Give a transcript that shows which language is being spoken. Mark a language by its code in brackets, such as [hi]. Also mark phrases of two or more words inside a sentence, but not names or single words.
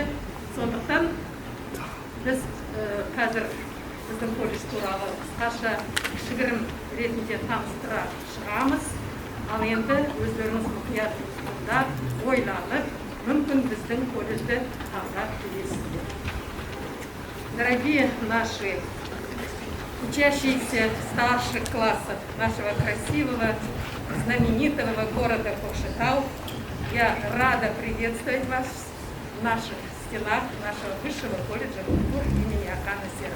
[kk] Сондықтан біз қазір біздің колледж туралы қысқаша кішігірім ретінде таныстыра шығамыз. Ал енді өздеріңіз мұқият тыңдап, ойланып, мүмкін біздің колледжді таңдап келесіздер. [ru] Дорогие наши учащиеся старших классов нашего красивого, знаменитого города Көкшетау, я рада приветствовать вас в наших стенах нашего высшего колледжа культуры имени Акана Сера.